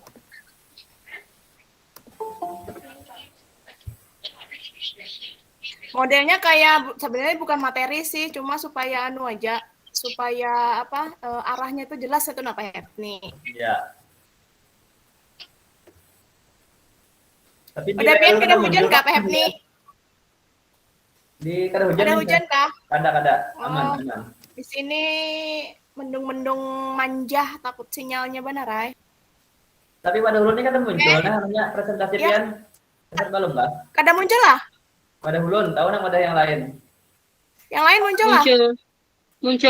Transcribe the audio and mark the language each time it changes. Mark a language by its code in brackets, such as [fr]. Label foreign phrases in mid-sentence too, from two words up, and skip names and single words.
[id] Modelnya kayak sebenarnya bukan materi sih, cuma supaya anu aja, supaya apa arahnya itu jelas itu apa ya nih. Ya. Tapi [bjn] Udah Pian kada hujan kah Pak Hepni? Di kada hujan. Ada hujan kah? Kada. Aman. Di sini mendung-mendung manja, takut sinyalnya benar ay. Tapi pada hulun ini kan muncul, nah namanya presentasi Pian. Besar belum kah? Kada muncul lah? Pada hulun, tahu nama ada yang lain. Yang lain muncul lah? Muncul.